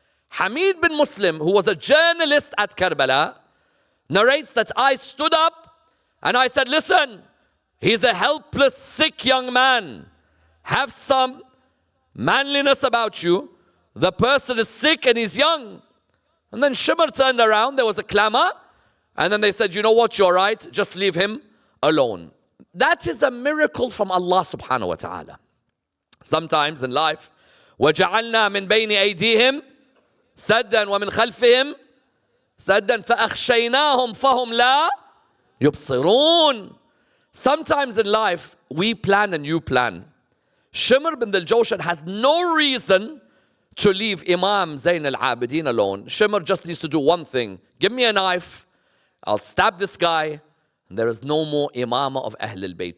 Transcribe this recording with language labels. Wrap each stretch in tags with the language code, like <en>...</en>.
<en>Hamid bin Muslim, who was a journalist at Karbala, narrates that I stood up and I said, listen, he's a helpless, sick young man. Have some manliness about you. The person is sick and he's young. And then Shimr turned around, there was a clamor, and then they said, you know what, you're right, just leave him alone. That is a miracle from Allah subhanahu wa ta'ala. Sometimes in life,</en> <ar>وَجَعَلْنَا مِن بَيْنِ أَيْدِيهِمْ سَدًّا وَمِنْ خَلْفِهِمْ سَدًّا فَأَخْشَيْنَاهُمْ فَهُمْ لَا يُبْصِرُونَ.</ar> <en>Sometimes in life, we plan and you plan. Shimr bin al-Jawshan has no reason to leave Imam Zain Al-Abideen alone. Shimr just needs to do one thing. Give me a knife, I'll stab this guy, and there is no more Imam of Ahlul Bayt.</en>